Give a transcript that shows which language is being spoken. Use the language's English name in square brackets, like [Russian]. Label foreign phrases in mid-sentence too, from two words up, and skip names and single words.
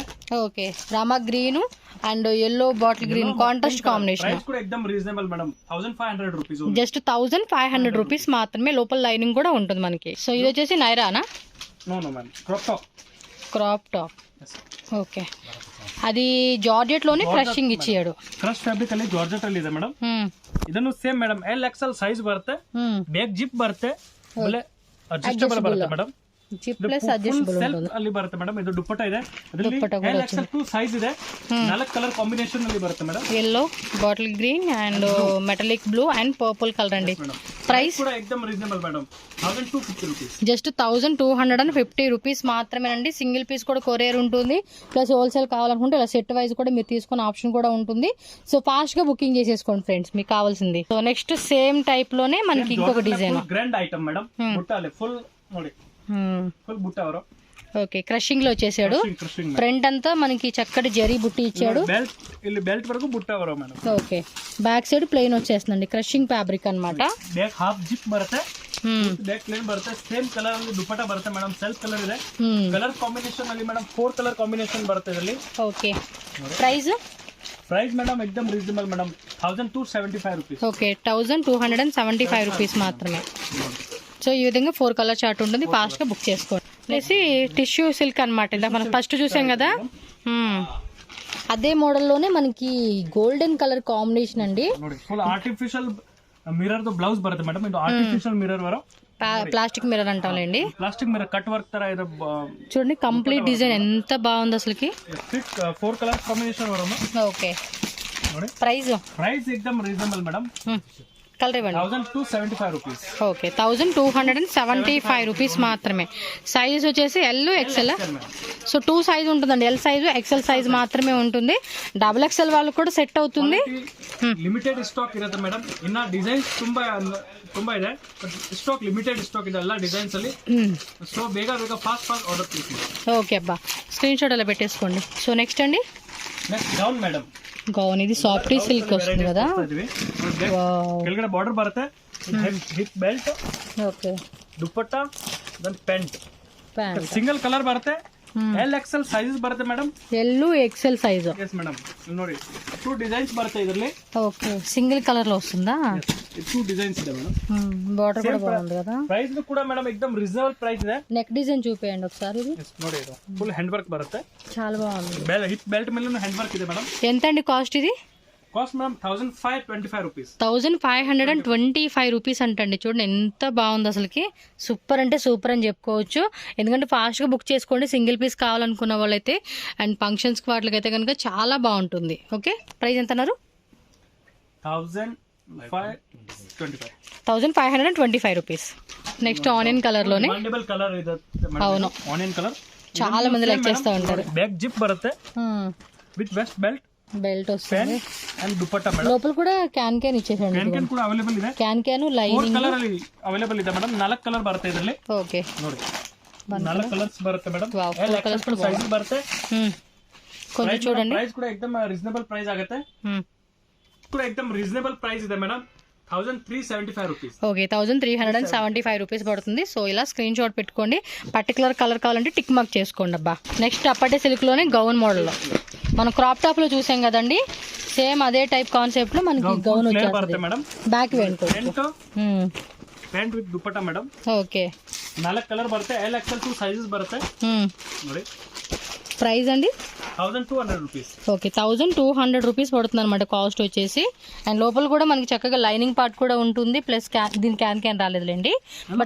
[English] Okay. Rama green and yellow bottle green contrast combination. [Telugu] ప్రైస్ కూడా एकदम రీజనబుల్ మేడం. 1500 రూపీస్. [English] just 1500 rupees [Telugu] మాత్రమే. లోపల లైనింగ్ కూడా ఉంటుంది మనకి. సో ఇది వచ్చేసి నైరానా? నో మేడం, క్రాప్ టాప్. ఓకే. అది జార్జెట్ లోనే క్రషింగ్ ఇచ్చాడు. [English] crush fabric [Kannada] ಅಲ್ಲಿ ಜಾರ್ಜೆಟ್ ಅಲ್ಲಿ ಇದೆ ಮೇಡಂ. ಇದನ್ನು ಸೇಮ್ ಮೇಡಂ LXL ಸೈಜ್ ಬರುತ್ತೆ. ಬ್ಯಾಕ್ ಜಿಪ್ ಬರುತ್ತೆ, ಆಮೇಲೆ ಅಡ್ಜಸ್ಟಬಲ್ ಬರುತ್ತೆ ಮೇಡಂ. [English] zip plus adjustable ఉంటుంది. [Kannada] ಅಲ್ಲಿ ಬರುತ್ತೆ ಮೇಡಂ. ಇದು ದುಪ್ಪಟ್ಟ ಇದೆ. ಅದರಲ್ಲಿ LXL 2 ಸೈಜ್ ಇದೆ. 4 ಕಲರ್ ಕಾಂಬಿನೇಷನ್ ಅಲ್ಲಿ ಬರುತ್ತೆ ಮೇಡಂ. yellow, [English] bottle green and metallic blue and purple color అండి. [Telugu] ప్రైస్ కూడా एकदम రీజనబుల్ మేడం. 1250 రూపీస్. [English] just 1250 rupees [Telugu] మాత్రమేనండి. సింగిల్ పీస్ కూడా కొరియర్ ఉంటుంది, ప్లస్ హోల్సేల్ కావాలనుకుంటే ఇలా సెట్ వైజ్ కూడా మీరు తీసుకునే ఆప్షన్ కూడా ఉంటుంది. సో ఫాస్ట్ గా బుకింగ్ చేసేసుకోండి ఫ్రెండ్స్ మీకు కావాల్సింది. [English] so next same type [Telugu] లోనే మనకి ఇంకొక డిజైన్. గ్రాండ్ ఐటమ్ మేడం. బుట్టాలే ఫుల్ ನೋಡಿ. ఫుల్ బుట్ట వరో. ఓకే. క్రషింగ్ లో వచ్చేసాడు. ఫ్రంట్ అంతా మనకి చక్కటి జరీ బుట్టి ఇచ్చాడు. బెల్ట్ వరకు బుట్ట వరో మేడం. ఓకే. బ్యాక్ సైడ్ ప్లెయిన్ వచ్చేస్తుందండి. క్రషింగ్ ఫ్యాబ్రిక్ అన్నమాట. [English] back half zip [Kannada] ಬರುತ್ತೆ. ಬ್ಯಾಕ್ ಪ್ಲೇನ್ ಬರುತ್ತೆ. ಸೇಮ್ ಕಲರ್ ಅಲ್ಲಿ ದುಪಟ್ಟ ಬರುತ್ತೆ ಮೇಡಮ್. ಸೆಲ್ಫ್ ಕಲರ್ ಇದೆ. ಕಲರ್ ಕಾಂಬಿನೇಷನ್ ಅಲ್ಲಿ ಮೇಡಮ್ 4 ಕಲರ್ ಕಾಂಬಿನೇಷನ್ ಬರುತ್ತೆ ಇದರಲ್ಲಿ. ಓಕೆ. ಪ್ರೈಸ್ ಮೇಡಮ್ एकदम ರೀಸನಬಲ್ ಮೇಡಮ್. 1275 రూపీస్. [Telugu] ఓకే. 1275 రూపీస్ మాత్రమే. సో ఈ విధంగా 4 కలర్ చార్ట్ ఉంటుంది. ఫాస్ట్ గా బుక్ చేసుకోండి. అనేసి టిష్యూ సిల్క్ అనమాట. ఇలా మనం ఫస్ట్ చూసాం కదా, అదే మోడల్లోనే మనకి గోల్డెన్ కలర్ కాంబినేషన్ అండి. ఫుల్ ఆర్టిఫిషియల్ మిర్రర్ తో బ్లౌజ్ బರುತ್ತೆ మేడం. ಇದು [English] artificial mirror [Telugu] వరో. ప్లాస్టిక్ మిర్రర్ అంటాంలేండి. ప్లాస్టిక్ మిర్రర్ కట్ వర్క్ ತರ ಇದೆ. చూడండి కంప్లీట్ డిజైన్ ఎంత బాగుంది అసలుకి. 4 కలర్ కాంబినేషన్ వరో. ఓకే. ప్రైస్ एकदम రీజనబుల్ మేడం. కలర్ ఇవ్వండి. 1275 రూపీస్. ఓకే 1275 రూపీస్ మాత్రమే. సైజ్ వచ్చేసి ఎల్ ఎక్సెల్. సో 2 సైజ్ ఉంటుందండి, ఎల్ సైజు ఎక్సెల్ సైజ్ మాత్రమే ఉంటుంది. డబుల్ ఎక్సెల్ వాళ్ళకి కూడా సెట్ అవుతుంది. [Kannada] ಲಿಮಿಟೆಡ್ ಸ್ಟಾಕ್ ಇರುತ್ತೆ ಮೇಡಮ್. ಇನ್ನ ಡಿಸೈನ್ಸ್ ತುಂಬಾ ಇದೆ, ಬಟ್ ಸ್ಟಾಕ್ ಲಿಮಿಟೆಡ್ ಸ್ಟಾಕ್ ಇದೆ ಎಲ್ಲ ಡಿಸೈನ್ಸ್ ಅಲ್ಲಿ. సో ಬೇಗ ಫಾಸ್ಟ್ ಆರ್ಡರ್ ಪ್ಲೇಸ್ ಮಾಡಿ. [Telugu] ఓకే అబ్బా, స్క్రీన్ షాట్ అలా పెట్టేసుకోండి. సో నెక్స్ట్ అండి నెక్స్ట్ గౌన్ మేడం. గౌన్ ఇది సాఫ్ట్ సిల్క్ వస్తుంది కదా. [Kannada] ಕೆಳಗಡೆ ಬಾರ್ಡರ್ ಬರುತ್ತೆ, ಹಿಪ್ ಬೆಲ್ಟ್, [Telugu] ఓకే [Kannada] ದುಪ್ಪಟ್ಟ, ದೆನ್ ಪ್ಯಾಂಟ್. [Telugu] ప్యాంట్ [Kannada] ಸಿಂಗಲ್ ಕಲರ್ ಬರುತ್ತೆ, ಎಲ್ ಎಕ್ಸೆಲ್ ಸೈಜಸ್ ಬರುತ್ತೆ ಮೇಡಮ್. [Telugu] ఎల్ ఎక్సెల్ సైజు. [Kannada] ಎಸ್ ಮೇಡಮ್, ನೋಡಿ 2 ಡಿಸೈನ್ಸ್ ಬರುತ್ತೆ ಇದರಲ್ಲಿ. [Telugu] ఓకే సింగిల్ కలర్ లో వస్తుందా? [Kannada] 2 ಡಿಸೈನ್ಸ್ ಇದೆ ಮೇಡಮ್. [Telugu] బార్డర్ కూడా బాగుంది కదా. [Kannada] ಪ್ರೈಸ್ ಕೂಡ ಮೇಡಮ್ ಎಕ್ದಮ್ ರಿಸನಬಲ್ ಪ್ರೈಸ್ ಇದೆ. [Telugu] నెక్ డిజైన్ చూపేయండి ఒకసారి. ఇది [Kannada] ನೋಡಿ, ಇದು ಫುಲ್ ಹ್ಯಾಂಡ್ ವರ್ಕ್ ಬರುತ್ತೆ, [Telugu] చాలా బాగుంది. [Kannada] ಹಿಪ್ ಬೆಲ್ಟ್ ಮೇಲೆ ಹ್ಯಾಂಡ್ ವರ್ಕ್ ಇದೆ ಮೇಡಮ್. [Telugu] ఎంత అండి కాస్ట్ ఇది? కాస్ట్ మేడం 1525 రూపీస్. 1525 రూపీస్ అంటండి. చూడండి ఎంత బాగుంది అసలుకి. సూపర్ అంటే సూపర్ అని చెప్పుకోవచ్చు. ఎందుకంటే ఫాస్ట్గా బుక్ చేసుకోండి సింగిల్ పీస్ కావాలనుకున్న వాళ్ళైతే. అండ్ ఫంక్షన్స్కి వాటికి అయితే కనుక చాలా బాగుంటుంది. ఓకే ప్రైస్ ఎంత అన్నారు? 1525 రూపీస్. నెక్స్ట్ ఆనియన్ కలర్ లోనే. [Kannada] కలర్ ಇದೆ. [Telugu] అవును, ఆనియన్ కలర్ చాలా మంది లైక్ చేస్తూ ఉంటారు. బ్యాక్ జిప్ బರುತ್ತೆ విత్ వెస్ట్ బెల్ట్, బెల్ట్ వస్తుంది అండ్ దుపట్టా మేడం. లోపల కూడా క్యాన్ ఇచ్చేసాడు. [Kannada] ಕ್ಯಾನ್ ಕೂಡ ಅವೈಲೇಬಲ್ ಇದೆ. [Telugu] క్యాన్ లైనింగ్ [Kannada] 4 ಕಲರ್ ಅಲ್ಲಿ ಅವೈಲೇಬಲ್ ಇದೆ ಮೇಡಮ್. 4 ಕಲರ್ ಬರುತ್ತೆ ಇದರಲ್ಲಿ. [Telugu] ఓకే [Kannada] ನೋಡಿ 4 ಕಲರ್ಸ್ ಬರುತ್ತೆ ಮೇಡಮ್. [Telugu] కలర్స్ కూడా [Kannada] ಸೈಜ್ ಬರುತ್ತೆ. [Telugu] కొంచెం చూడండి. [Kannada] ಪ್ರೈಸ್ ಕೂಡ ಎಕ್ದಮ್ ರೀಸನಬಲ್ ಪ್ರೈಸ್ ಆಗುತ್ತೆ. ಕೂಡ ಎಕ್ದಮ್ ರೀಸನಬಲ್ ಪ್ರೈಸ್ ಇದೆ ಮೇಡಮ್. 1375 రూపీస్. [Telugu] ఓకే 1375 రూపీస్ పడుతుంది. సో ఇలా స్క్రీన్ షాట్ పెట్టుకోండి. పర్టికులర్ కలర్ కావాలంటే టిక్ మార్క్ చేసుకోండి అబ్బా. నెక్స్ట్ అప్పటి సిల్క్ లోనే గౌన్ మోడల్ లో మనం క్రాప్ టాప్ లో చూసాం కదండి, సేమ్ అదే టైప్ కాన్సెప్ట్ లో మనకి గౌన్ వచ్చేస్తుంది. బ్యాక్ [Kannada] ಪ್ಯಾಂಟ್ ವಿತ್ ದುಪಟ್ಟಾ ಮೇಡಮ್. [Telugu] ఓకే [Kannada] 4 ಕಲರ್ ಬರುತ್ತೆ, ಎಲ್ ಎಕ್ಸೆಲ್ 2 ಸೈಜಸ್ ಬರುತ್ತೆ. ನೋಡಿ [Telugu] ప్రైస్ అండి 1200 రూపీస్. ఓకే 1200 రూపీస్ పడుతుంది అనమాట కాస్ట్ వచ్చేసి. అండ్ లోపల కూడా మనకి చక్కగా లైనింగ్ పార్ట్ కూడా ఉంటుంది, ప్లస్ దీని క్యాన్ రాలేదులేండి, బట్